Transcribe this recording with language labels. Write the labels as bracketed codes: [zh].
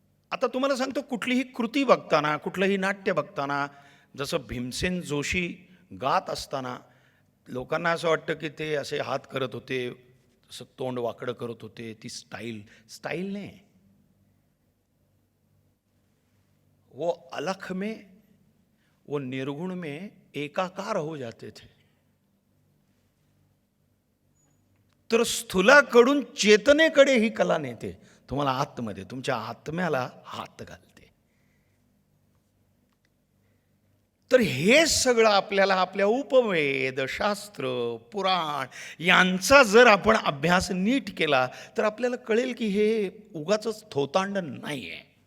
[mr] आता तुम्हाला सांगतो, कुठलीही कृती बघताना, कुठलंही नाट्य बघताना, जसं भीमसेन जोशी गात असताना लोकांना असं वाटतं की ते असे हात करत होते, असं तोंड वाकडं करत होते, ती स्टाईल नाही. [hi] वो अलख में, वो निर्गुण में एकाकार हो जाते थे. [mr] तर स्थूलाकडून चेतनेकडे ही कला नेते, तुम्हाला आतमध्ये, तुमच्या आत्म्याला हात घालते. तर हे सगळं आपल्याला आपल्या उपवेद, शास्त्र, पुराण यांचा जर आपण अभ्यास नीट केला तर आपल्याला कळेल की हे उगाचच थोतांड नाही आहे.